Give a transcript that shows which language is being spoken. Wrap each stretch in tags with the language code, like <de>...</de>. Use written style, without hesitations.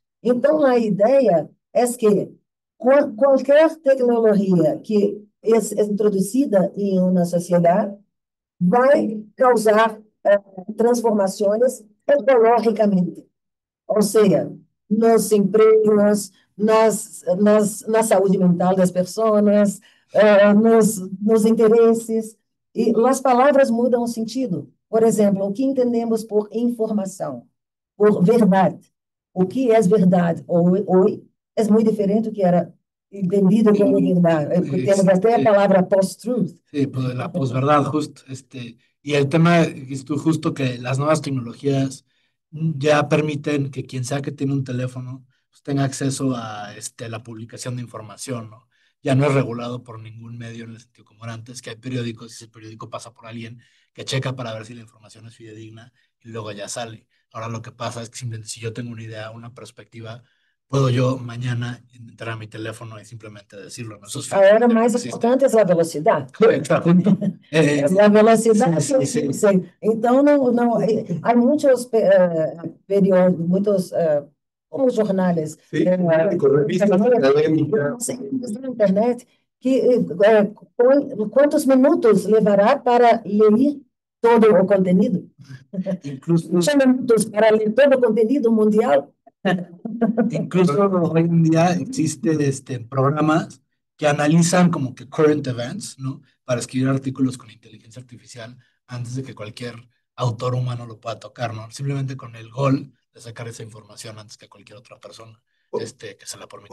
<pt>Então, a ideia é que qualquer tecnologia que é introduzida em uma sociedade vai causar transformações ecologicamente, ou seja, nos empregos, na saúde mental das pessoas, nos interesses, e as palavras mudam o sentido. Por exemplo, o que entendemos por informação, por verdade, o que é verdade hoje é muito diferente do que era entendido como verdade. Temos até a palavra post-truth.</pt> <es>Sí, pues la posverdad, justo, y el tema es tú justo que las nuevas tecnologías ya permiten que quien sea que tiene un teléfono pues, tenga acceso a la publicación de información, ¿no? Ya no es regulado por ningún medio en el sentido como era antes, que hay periódicos y ese periódico pasa por alguien que checa para ver si la información es fidedigna y luego ya sale. Ahora lo que pasa es que simplemente si yo tengo una idea, una perspectiva, puedo yo mañana entrar a mi teléfono y simplemente decirlo, ¿no? Eso es</es> <pt>Ahora mais importante é a velocidade.</pt> <es>Exacto.</es> <pt>A velocidade.</pt> <es>Sí, sí, sí.</es> <pt>Sim. Então, há muitos periódicos, muitos como jornais,</pt> <es>Sí, revistas académicas.</es> <pt>na internet, que quantos minutos levará para ler todo o conteúdo?</pt> <es>Incluso,</es> <pt>8 minutos para ler todo o conteúdo mundial?</pt> <es>incluso hoy en día existen programas que analizan como que</es> <en>current events,</en> <es>¿no? Para escribir artículos con inteligencia artificial antes de que cualquier autor humano lo pueda tocar, ¿no? Simplemente con el gol de sacar esa información antes que cualquier otra persona que se la permita.</es>